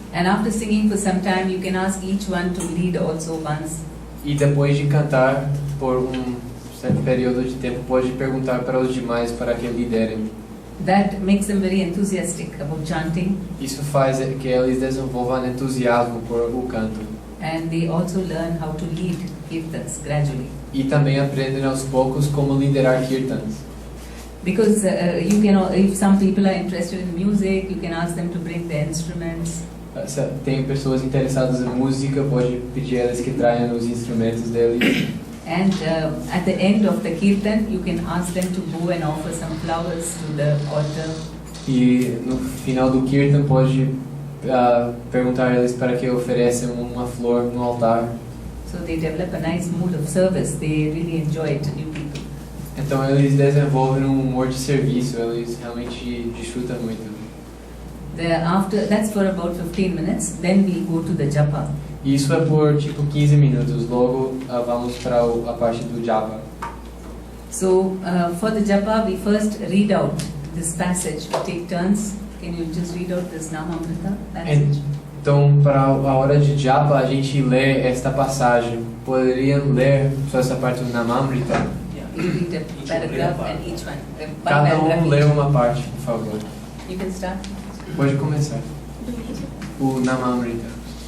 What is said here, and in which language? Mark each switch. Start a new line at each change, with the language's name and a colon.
English: And after singing for some time, you can ask each one to lead also once.
Portuguese: E depois de cantar por certo período de tempo, pode perguntar para os demais para que liderem.
English: That makes them very enthusiastic about chanting.
Portuguese: Isso faz que eles desenvolvam entusiasmo por o canto.
English: And they also learn how to lead kirtans gradually.
Portuguese: E também aprendem aos poucos como liderar kirtans.
English: Because if some people are interested in music, you can ask them to bring their instruments.
Portuguese: Tem pessoas interessadas em música, pode pedir elas que traiam os instrumentos deles.
English: And at the end of the kirtan, you can ask them to go and offer some flowers to the altar.
Portuguese: E no final do kirtan pode perguntar a eles para que ofereçam uma flor no altar.
English: So they develop a nice mood of service. They really enjoy it, new people.
Portuguese: Então eles desenvolvem um humor de serviço, eles realmente desfrutam muito.
English: That's for about 15 minutes. Then we go to the japa.
Portuguese: Isso é por tipo 15 minutos. Logo vamos para a parte do japa.
English: So for the japa, we first read out this passage. We take turns. Can you just read out this Namamrita passage?
Portuguese: Então, para a hora de japa, a gente lê esta passagem. Poderiam ler só essa parte do Namamrita?
English: You read a paragraph and each one.
Portuguese: Cada lê uma parte, por favor.
English: You can start.
Portuguese: Pode começar. O Namamrita.